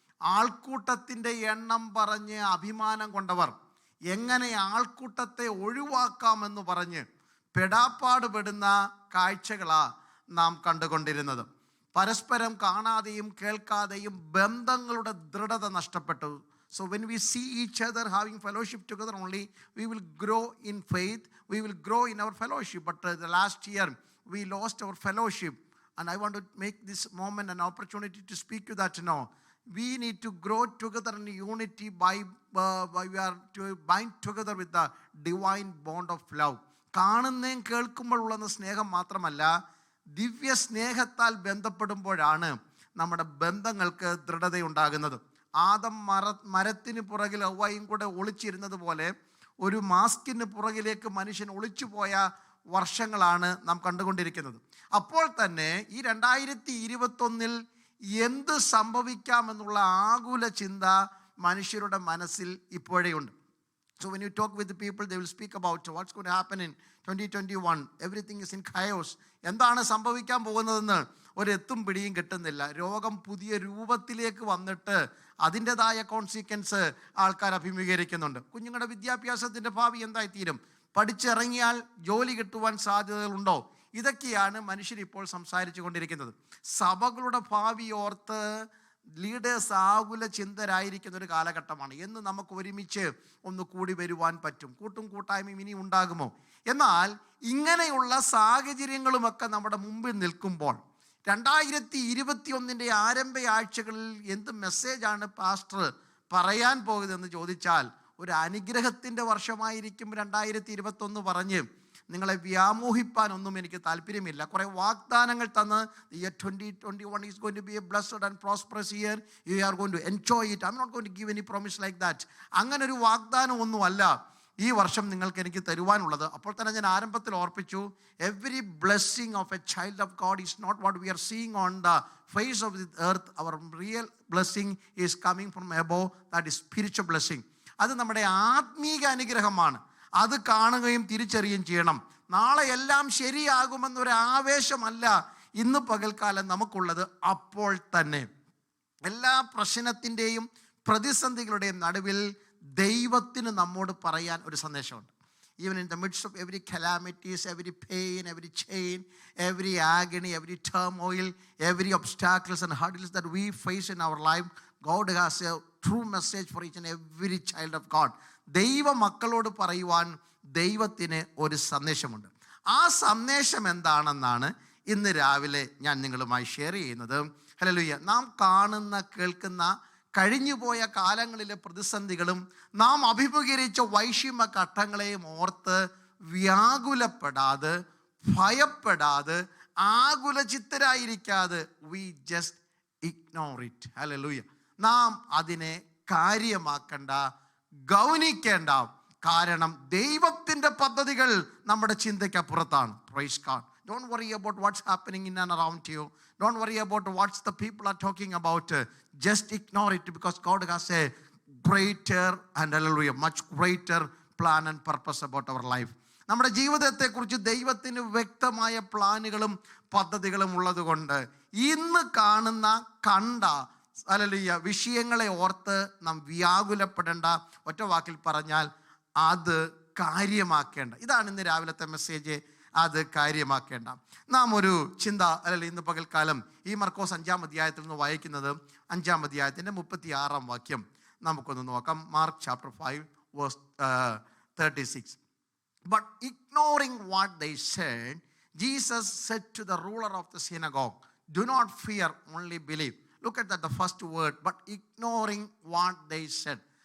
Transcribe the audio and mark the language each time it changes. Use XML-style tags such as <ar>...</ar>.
<ml>ആൾക്കൂട്ടത്തിൻ്റെ എണ്ണം പറഞ്ഞ് അഭിമാനം കൊണ്ടവർ എങ്ങനെ ആൾക്കൂട്ടത്തെ ഒഴിവാക്കാമെന്ന് പറഞ്ഞ് പെടാപ്പാട് പെടുന്ന കാഴ്ചകളാണ് നാം കണ്ടുകൊണ്ടിരുന്നത്. പരസ്പരം കാണാതെയും കേൾക്കാതെയും ബന്ധങ്ങളുടെ ദൃഢത നഷ്ടപ്പെട്ടു.</ml> <en>So when we see each other having fellowship together only, we will grow in faith, we will grow in our fellowship. But the last year, we lost our fellowship. And I want to make this moment an opportunity to speak to that now. We need to grow together in unity by we are to bind together with the divine bond of love.</en> <ml>കാണുന്നേം കേൾക്കുമ്പോഴുള്ള സ്നേഹം മാത്രമല്ല, ദിവ്യ സ്നേഹത്താൽ ബന്ധപ്പെടുമ്പോഴാണ് നമ്മുടെ ബന്ധങ്ങൾക്ക് ദൃഢതയുണ്ടാകുന്നത്. ആദം മരത്തിന് പുറകിൽ ഹവ്വയും കൂടെ ഒളിച്ചിരുന്നത് പോലെ ഒരു മാസ്കിന് പുറകിലേക്ക് മനുഷ്യൻ ഒളിച്ചുപോയ വർഷങ്ങളാണ് നാം കണ്ടുകൊണ്ടിരിക്കുന്നത്. അപ്പോൾ തന്നെ ഈ 2021 എന്ത് സംഭവിക്കാമെന്നുള്ള ആകുല ചിന്ത മനുഷ്യരുടെ മനസ്സിൽ ഇപ്പോഴേയുണ്ട്.</ml> <en>So when you talk with the people, they will speak about what's going to happen in 2021. Everything is in chaos.</en> <ml>എന്താണ് സംഭവിക്കാൻ പോകുന്നതെന്ന് ഒരെത്തും പിടിയും കിട്ടുന്നില്ല. രോഗം പുതിയ രൂപത്തിലേക്ക് വന്നിട്ട് അതിൻ്റെതായ കോൺസിക്വൻസ് ആൾക്കാർ അഭിമുഖീകരിക്കുന്നുണ്ട്. കുഞ്ഞുങ്ങളുടെ വിദ്യാഭ്യാസത്തിൻ്റെ ഭാവി എന്തായിത്തീരും? പഠിച്ചിറങ്ങിയാൽ ജോലി കിട്ടുവാൻ സാധ്യതകളുണ്ടോ? ഇതൊക്കെയാണ് മനുഷ്യർ ഇപ്പോൾ സംസാരിച്ചു കൊണ്ടിരിക്കുന്നത്. സഭകളുടെ ഭാവി ഓർത്ത് ലീഡേഴ്സ് ആകുല ചിന്തരായിരിക്കുന്ന ഒരു കാലഘട്ടമാണ്. എന്ന് നമുക്ക് ഒരുമിച്ച് ഒന്ന് കൂടി വരുവാൻ പറ്റും? കൂട്ടും കൂട്ടായ്മയും ഇനി ഉണ്ടാകുമോ? എന്നാൽ ഇങ്ങനെയുള്ള സാഹചര്യങ്ങളുമൊക്കെ നമ്മുടെ മുമ്പിൽ നിൽക്കുമ്പോൾ 2021 ആരംഭ ആഴ്ചകളിൽ എന്ത് മെസ്സേജാണ് പാസ്റ്റർ പറയാൻ പോകുന്നതെന്ന് ചോദിച്ചാൽ, ഒരു അനുഗ്രഹത്തിൻ്റെ വർഷമായിരിക്കും 2021 പറഞ്ഞ് നിങ്ങളെ വ്യാമോഹിപ്പാനൊന്നും എനിക്ക് താല്പര്യമില്ല. കുറേ വാഗ്ദാനങ്ങൾ തന്ന്</ml> <en>year 2021 is going to be a blessed and prosperous year, you are going to enjoy it. I'm not going to give any promise like that.</en> <ml>അങ്ങനെ ഒരു വാഗ്ദാനം ഒന്നുമല്ല ഈ വർഷം നിങ്ങൾക്ക് എനിക്ക് തരുവാനുള്ളത്. അപ്പോൾ തന്നെ ഞാൻ ആരംഭത്തിൽ ഓർപ്പിച്ചു,</ml> <en>Every blessing of a child of God is not what we are seeing on the face of the earth. Our real blessing is coming from above, that is spiritual blessing.</en> <ml>അത് നമ്മുടെ ആത്മീക അനുഗ്രഹമാണ്. അത് കാണുകയും തിരിച്ചറിയുകയും ചെയ്യണം. നാളെ എല്ലാം ശരിയാകുമെന്നൊരു ആവേശമല്ല ഇന്ന് പകൽക്കാലം നമുക്കുള്ളത്. അപ്പോൾ തന്നെ എല്ലാ പ്രശ്നത്തിൻ്റെയും പ്രതിസന്ധികളുടെയും നടുവിൽ ദൈവത്തിന് നമ്മോട് പറയാൻ ഒരു സന്ദേശമുണ്ട്.</ml> <en>Even in the midst of every calamities, every pain, every chain, every agony, every turmoil, every obstacles and hurdles that we face in our life, God has a true message for each and every child of God.</en> <ml>ദൈവ മക്കളോട് പറയുവാൻ ദൈവത്തിന് ഒരു സന്ദേശമുണ്ട്. ആ സന്ദേശം എന്താണെന്നാണ് ഇന്ന് രാവിലെ ഞാൻ നിങ്ങളുമായി ഷെയർ ചെയ്യുന്നത്. ഹല്ലേലൂയ. നാം കാണുന്ന കേൾക്കുന്ന കഴിഞ്ഞുപോയ കാലങ്ങളിലെ പ്രതിസന്ധികളും നാം അഭിമുഖീകരിച്ച വൈഷമ്യ ഘട്ടങ്ങളെയും ഓർത്ത് വ്യാകുലപ്പെടാതെ, ഭയപ്പെടാതെ, ആകുലചിത്തരായിരിക്കാതെ</ml> <en>we just ignore it.</en> <ml>Hallelujah. നാം അതിനെ കാര്യമാക്കണ്ട, ഗൗനിക്കേണ്ട. കാരണം ദൈവത്തിൻ്റെ പദ്ധതികൾ നമ്മുടെ ചിന്തയ്ക്ക് അപ്പുറത്താണ്.</ml> <en>Praise God. Don't worry about what's happening in and around you. Don't worry about what the people are talking about. Just ignore it, because God has a greater and hallelujah, much greater plan and purpose about our life.</en> <ml>നമ്മുടെ ജീവിതത്തെക്കുറിച്ച് ദൈവത്തിന് വ്യക്തമായ പ്ലാനുകളും പദ്ധതികളും ഉള്ളതുകൊണ്ട് ഇന്ന് കാണുന്ന കണ്ട hallelujah വിഷയങ്ങളെ ഓർത്ത് നാം വ്യാകുലപ്പെടേണ്ട. ഒറ്റ വാക്കിൽ പറഞ്ഞാൽ അത് കാര്യമാക്കേണ്ട. ഇതാണ് ഇന്ന് രാവിലത്തെ മെസ്സേജ്. അത് കാര്യമാക്കേണ്ട. നാം ഒരു ചിന്ത അല്ലെങ്കിൽ ഇന്ന് പകൽക്കാലം ഈ മർക്കോസ് 5-ാം അധ്യായത്തിൽ നിന്ന് വായിക്കുന്നത് 5-ാം അധ്യായത്തിൻ്റെ 36-ാം വാക്യം നമുക്കൊന്ന് നോക്കാം.</ml> <en>Mark chapter 5 verse 36. But ignoring what they said, Jesus said to the ruler of the synagogue, do not fear, only believe. Look at that, the first word, but ignoring what they said.</en>